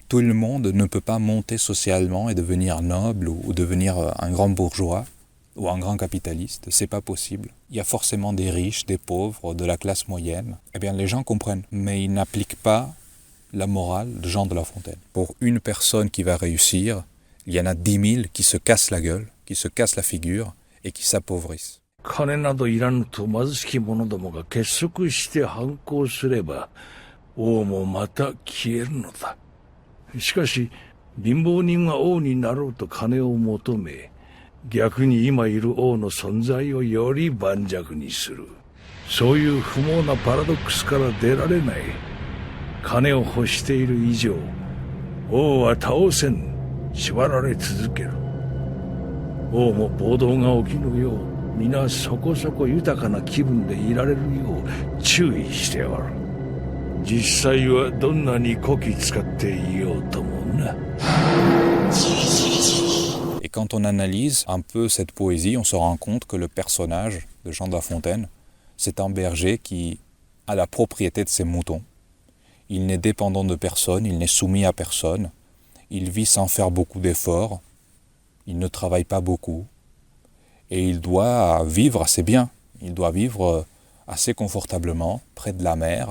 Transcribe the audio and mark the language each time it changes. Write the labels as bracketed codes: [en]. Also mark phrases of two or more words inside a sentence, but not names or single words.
[fr] Tout le monde ne peut pas monter socialement et devenir noble ou devenir un grand bourgeois ou un grand capitaliste, c'est pas possible. Il y a forcément des riches, des pauvres, de la classe moyenne. Eh bien, les gens comprennent, mais ils n'appliquent pas la morale de Jean de La Fontaine. Pour une personne qui va réussir, il y en a 10 000 qui se cassent la gueule, qui se cassent la figure et qui s'appauvrissent. [ja] 金などいらぬと貧しき者どもが結束して反抗すれば、王もまた消えるのだ。しかし、貧乏人は王になろうと金を求め、逆に今いる王の存在をより盤石にする。そういう不毛なパラドックスから出られない。金を欲している以上、王は倒せん。縛られ続ける。王も暴動が起きぬよう、皆そこそこ豊かな気分でいられるよう注意しておる。実際はどんなにこき使っていようともな。 [fr] Et quand on analyse un peu cette poésie, on se rend compte que le personnage de Jean de La Fontaine, c'est un berger qui a la propriété de ses moutons. Il n'est dépendant de personne, il n'est soumis à personne. Il vit sans faire beaucoup d'efforts, il ne travaille pas beaucoup, et il doit vivre assez bien, il doit vivre assez confortablement, près de la mer.